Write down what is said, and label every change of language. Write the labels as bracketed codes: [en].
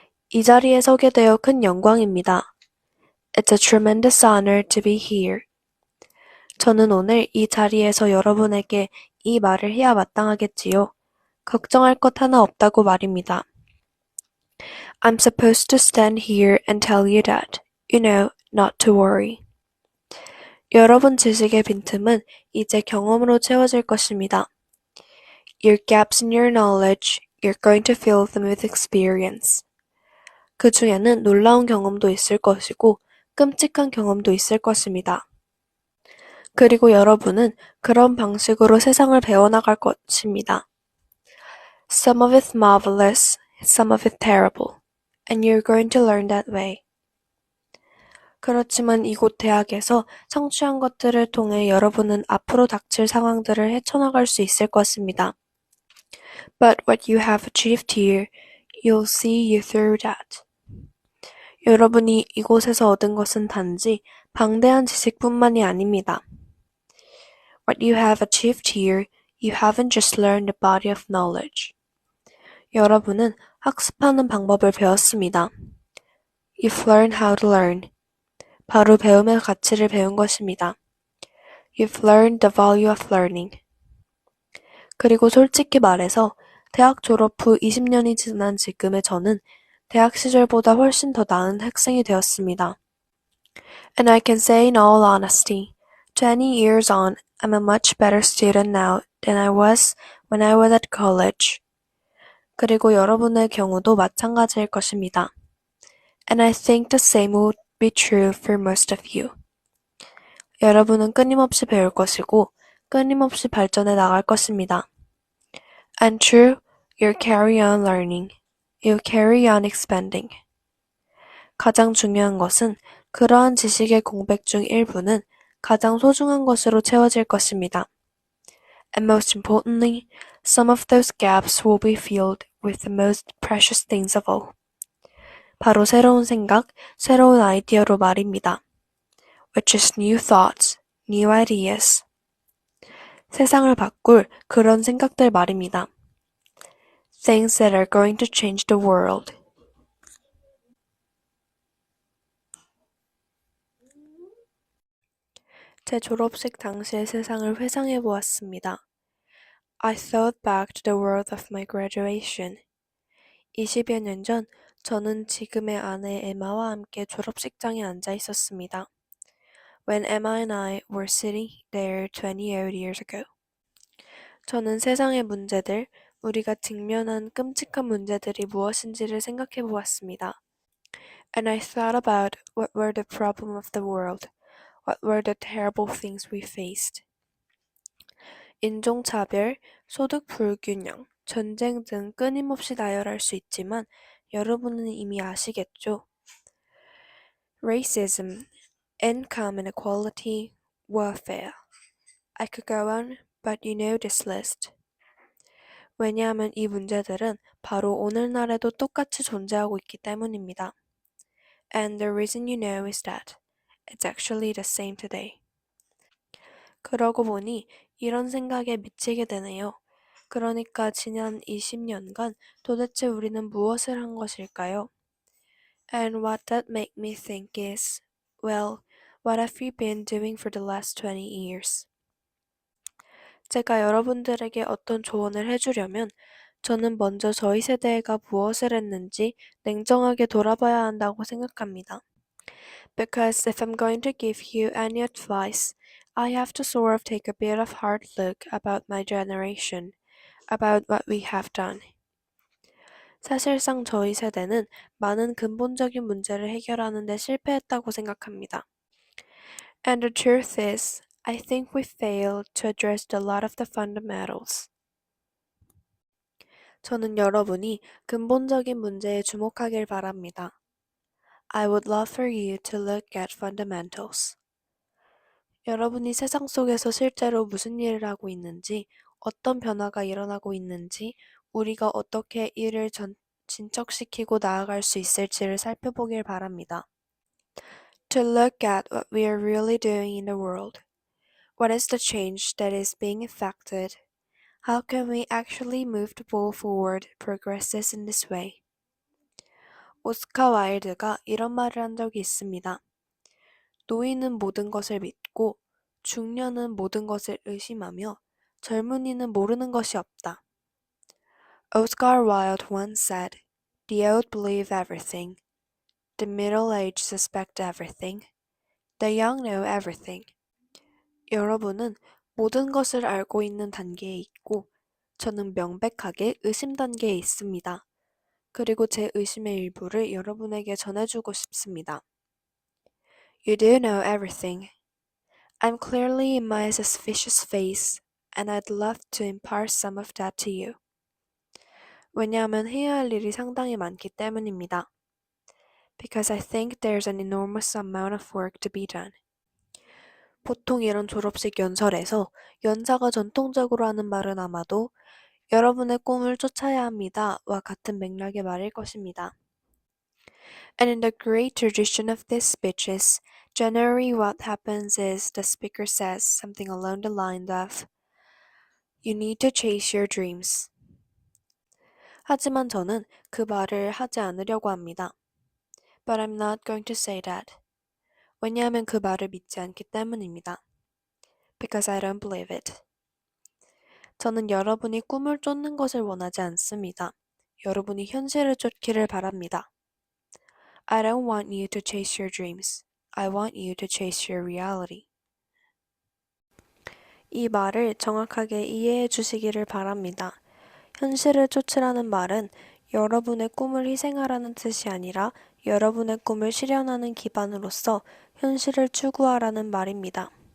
[ko] 이 자리에 서게 되어 큰 영광입니다. [en] It's a tremendous honor to be here. [ko] 저는 오늘 이 자리에서 여러분에게 이 말을 해야 마땅하겠지요. 걱정할 것 하나 없다고 말입니다. [en] I'm supposed to stand here and tell you that, you know, not to worry. [ko] 여러분 지식의 빈틈은 이제 경험으로 채워질 것입니다. [en] Your gaps in your knowledge, you're going to fill them with experience. [ko] 그 중에는 놀라운 경험도 있을 것이고 끔찍한 경험도 있을 것입니다. 그리고 여러분은 그런 방식으로 세상을 배워나갈 것입니다. [en] Some of it marvelous, some of it terrible, and you're going to learn that way. [ko] 그렇지만 이곳 대학에서 성취한 것들을 통해 여러분은 앞으로 닥칠 상황들을 헤쳐나갈 수 있을 것입니다. [en] But what you have achieved here, you'll see you through that. [ko] 여러분이 이곳에서 얻은 것은 단지 방대한 지식뿐만이 아닙니다. [en] What you have achieved here, you haven't just learned a body of knowledge. [ko] 여러분은 학습하는 방법을 배웠습니다. [en] You've learned how to learn. [ko] 바로 배움의 가치를 배운 것입니다. [en] You've learned the value of learning. [ko] 그리고 솔직히 말해서 대학 졸업 후 20년이 지난 지금의 저는 대학 시절보다 훨씬 더 나은 학생이 되었습니다. [en] And I can say in all honesty, 20 years on, I'm a much better student now than I was when I was at college. [ko] 그리고 여러분의 경우도 마찬가지일 것입니다. [en] And I think the same would be true for most of you. [ko] 여러분은 끊임없이 배울 것이고 끊임없이 발전해 나갈 것입니다. [en] And true, you'll carry on learning. You'll carry on expanding. [ko] 가장 중요한 것은 그러한 지식의 공백 중 일부는 가장 소중한 것으로 채워질 것입니다. [en] And most importantly, some of those gaps will be filled with the most precious things of all. [ko] 바로 새로운 생각, 새로운 아이디어로 말입니다. [en] Which is new thoughts, new ideas. [ko] 세상을 바꿀 그런 생각들 말입니다. [en] Things that are going to change the world. [ko] 제 졸업식 당시의 세상을 회상해 보았습니다. [en] I thought back to the world of my graduation. [ko] 20여 년 전, 저는 지금의 아내 에마와 함께 졸업식장에 앉아 있었습니다. [en] When Emma and I were sitting there 20 years ago. [ko] 저는 세상의 문제들, 우리가 직면한 끔찍한 문제들이 무엇인지를 생각해 보았습니다. [en] And I thought about what were the problems of the world. What were the terrible things we faced? [ko] 인종차별, 소득 불균형, 전쟁 등 끊임없이 나열할 수 있지만 여러분은 이미 아시겠죠? [en] Racism, income inequality, warfare. I could go on, but you know this list. [ko] 왜냐하면 이 문제들은 바로 오늘날에도 똑같이 존재하고 있기 때문입니다. [en] And the reason you know is that it's actually the same today. [ko] 그러고 보니 이런 생각에 미치게 되네요. 그러니까 지난 20년간 도대체 우리는 무엇을 한 것일까요? [en] And what that made me think is, well, what have we been doing for the last 20 years? [ko] 제가 여러분들에게 어떤 조언을 해주려면 저는 먼저 저희 세대가 무엇을 했는지 냉정하게 돌아봐야 한다고 생각합니다. [en] Because if I'm going to give you any advice, I have to sort of take a bit of hard look about my generation, about what we have done. [ko] 사실상 저희 세대는 많은 근본적인 문제를 해결하는 데 실패했다고 생각합니다. [en] And the truth is, I think we failed to address a lot of the fundamentals. [ko] 저는 여러분이 근본적인 문제에 주목하길 바랍니다. [en] I would love for you to look at fundamentals. [ko] 여러분이 세상 속에서 실제로 무슨 일을 하고 있는지, 어떤 변화가 일어나고 있는지, 우리가 어떻게 이를 진척시키고 나아갈 수 있을지를 살펴보길 바랍니다. [en] To look at what we are really doing in the world. What is the change that is being effected? How can we actually move the ball forward, progress this in this way? [ko] 오스카 와일드가 이런 말을 한 적이 있습니다. 노인은 모든 것을 믿고 중년은 모든 것을 의심하며 젊은이는 모르는 것이 없다. [en] Oscar Wilde once said, "The old believe everything. The middle-aged suspect everything. The young know everything." [ko] 여러분은 모든 것을 알고 있는 단계에 있고 저는 명백하게 의심 단계에 있습니다. 그리고 제 의심의 일부를 여러분에게 전해주고 싶습니다. [en] You do know everything. I'm clearly in my suspicious phase, and I'd love to impart some of that to you. [ko] 왜냐하면 해야 할 일이 상당히 많기 때문입니다. [en] Because I think there's an enormous amount of work to be done. [ko] 보통 이런 졸업식 연설에서 연사가 전통적으로 하는 말은 아마도 여러분의 꿈을 쫓아야 합니다와 같은 맥락의 말일 것입니다. [en] And in the great tradition of these speeches, generally what happens is the speaker says something along the lines of You need to chase your dreams. [ko] 하지만 저는 그 말을 하지 않으려고 합니다. [en] But I'm not going to say that. [ko] 왜냐하면 그 말을 믿지 않기 때문입니다. [en] Because I don't believe it. [ko] 저는 여러분이 꿈을 쫓는 것을 원하지 않습니다. 여러분이 현실을 쫓기를 바랍니다. [en] I don't want you to chase your dreams. I want you to chase your reality. [ko] 이 말을 정확하게 이해해 주시기를 바랍니다. 현실을 쫓으라는 말은 여러분의 꿈을 희생하라는 뜻이 아니라 여러분의 꿈을 실현하는 기반으로서 현실을 추구하라는 말입니다.